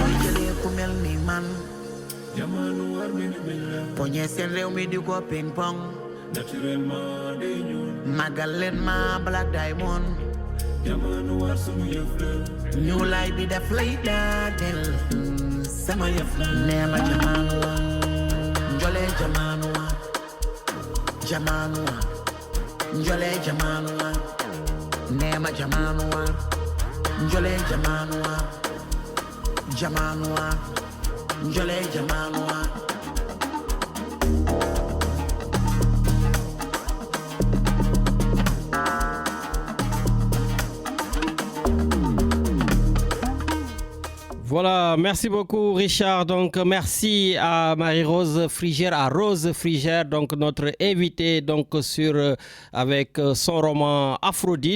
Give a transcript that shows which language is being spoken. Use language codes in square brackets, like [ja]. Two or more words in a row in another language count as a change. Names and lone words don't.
[wo] Jëlee ku mel ni man. Poñe seen réew mi di ko ping pong. Naturellement day ñuul. Magdalene ma Black Diamond. Jamanu war sunu yëf la. [en] New life [wo] bi daf lay daaneel. Sama yëf la. Neema jamanu wa. Njole jamanu wa. Jamanu wa. Njole jamanu wa. Neema jamanu wa. Njole jamanu wa. Jamanu wa. Njole jamanu wa. [fr] Voilà, merci beaucoup Richard. Donc merci à Marie-Rose Frigère, à Rose Frigère, donc notre invitée donc avec son roman Aphrodite.